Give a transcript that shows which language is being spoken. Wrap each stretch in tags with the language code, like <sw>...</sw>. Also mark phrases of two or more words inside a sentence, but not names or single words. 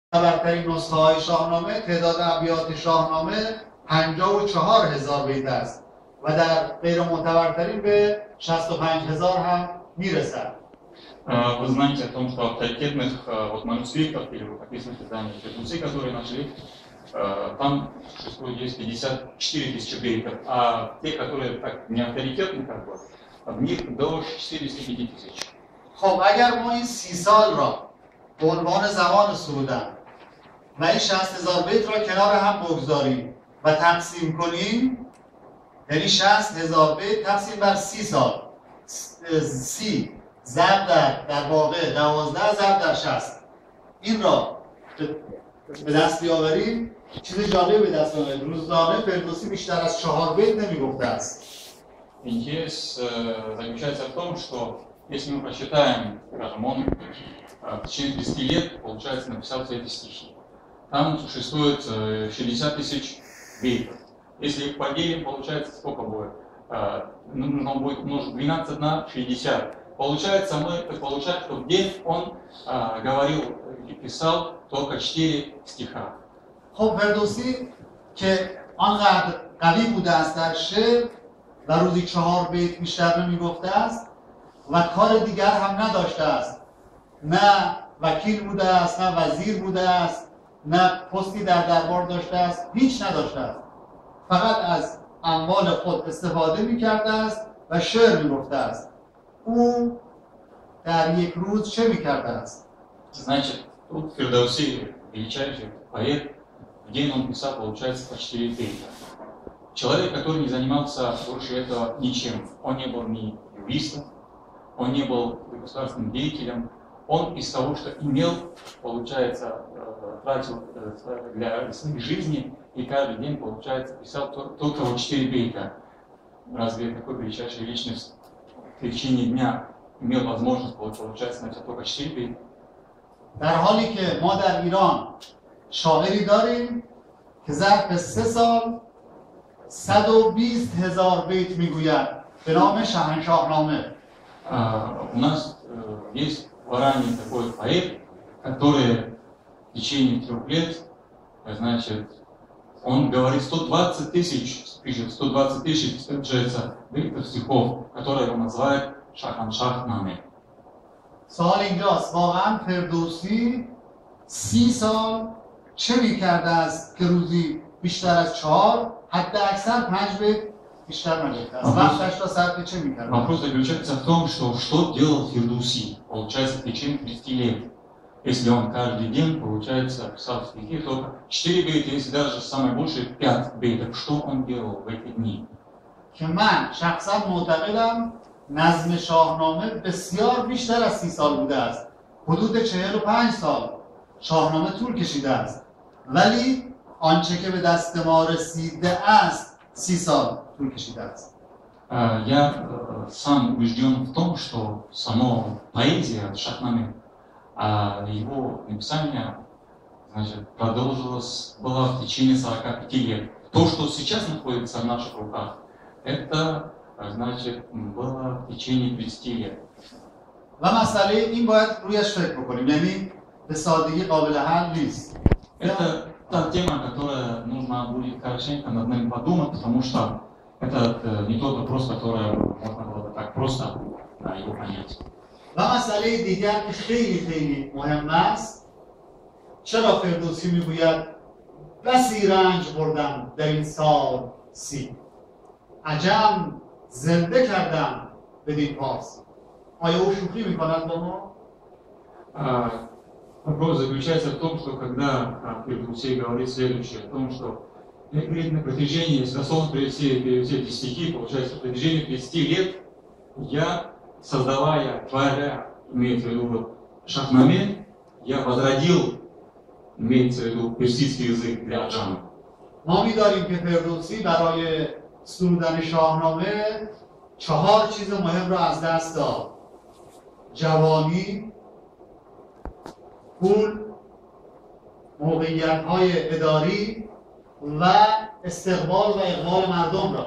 <fa>معتبرترین نسخه های شاهنامه تعداد ابیات شاهنامه 54,000 بیت است و در غیر معتبرترین به 65,000 هم میرسد.</fa> <ru>Вы знаете о том, что авторитетных манускриптов или рукописных изданий Фердуси, которые нашли, там существует есть 54 тысячи бейтов, а те, которые так не авторитетны, в них до 65 тысяч.</ru> <fa>خب اگر ما این 30 سال را به عنوان زمان سرودن و این 60,000 بیت را کنار هم بگذاریم و تقسیم کنیم، یعنی 60,000 بیت تقسیم بر 30 سال، 30 ضرب در واقع 12 ضرب در 60، این را به دست بیاوریم، چیز جالب به دست آمد. روزنامه فردوسی بیشتر از 4 بیت نمیگفته است.</fa> <ru>Интерес заключается в том, что если мы посчитаем, скажем, он в течение 30 лет, получается, написал все эти стихи. Там существует 60 тысяч бейтов. Если их поделим, получается, сколько будет? Нужно будет умножить 12 на 60. Получается, мы получаем, что в день он говорил и писал только 4 стиха.</ru> <fa>خب فردوسی که آنقدر قوی بوده است در شعر و روزی 4 بیت بیشتر نمیگفته است و کار دیگر هم نداشته است، نه وکیل بوده است، نه وزیر بوده است، نه پستی در دربار داشته است، هیچ نداشته است، فقط از اموال خود استفاده میکرده است و شعر میگفته است. او در یک روز چه میکرده است؟</fa> <ru>Значит, тут Фердауси, величайший поэт, в день он писал, получается, по 4 бейта. Человек, который не занимался больше этого ничем, он не был ни юристом, он не был государственным деятелем, он из того, что имел, получается, тратил для своей жизни и каждый день, получается, писал только вот 4 бейта. Разве такой величайшая личность в течение дня имел возможность, получается, написать только 4 бейта?</ru> <fa>در حالی که ما در ایران شاعری داریم که ظرف 3 سال 120,000 بیت میگوید به نام شاهنامه.</fa> <ru>У нас есть в Иране такой поэт, который в течение 3 лет, значит, он говорит 120 тысяч, пишет 120 тысяч бейтов стихов, которые он называет Шахнаме.</ru> <fa>سوال اینجاست، واقعا فردوسی 30 سال چه میکرده است که روزی بیشتر از 4 حتی اکثر 5 بیت بیشتر نگفته است؟ وقتش را صرف چه میکرده؟</fa> <ru>Вопрос заключается в том, что делал Фердуси, получается, в течение 30 лет. Если он каждый день, получается, писал стихи, только 4 бейта, если даже самое большее 5 бейтов, что он делал в эти дни?</ru> <fa>که من شخصا معتقدم نظم شاهنامه بسیار بیشتر از 30 سال بوده است. حدود 45 سال شاهنامه طول کشیده است. ولی آنچه که به دست ما رسیده است 30 سال طول کشیده است.</fa> <ru>Я сам убежден в том, что само поэзия Шахнаме, его написание, значит, продолжилось, было в течение 45 лет. То, что сейчас находится в наших руках, это, значит, было в течение 30 лет.</ru> <fa>و مسئله این باید رویش فکر بکنیم، یعنی به سادگی قابل حل نیست.</fa> <ru>Это та тема, которая нужно будет хорошенько над нами подумать, потому что это не тот вопрос, который можно было бы так просто его понять.</ru> <fa>و مسئله دیگر که خیلی مهم است، چرا فردوسی میگوید بسی رنج بردم در این سال 30، عجم زنده کردم بدین پاس. آیا او شوخی میکند با ما؟</fa> <ru>Вопрос заключается в том, что когда Фердуси говорит следующее, о том, что на протяжении, если дословно все эти стихи, получается, на протяжении 30 лет я, создавая, творя, имеется в виду Шахнаме, я возродил, имеется в виду персидский язык для аджама.</ru> <fa>ما می‌داریم که فردوسی برای سرودن شاهنامه 4 چیز مهم را از دست داد: جوانی، پول، موقعیت‌های اداری و استقبال و اقبال مردم را.</fa>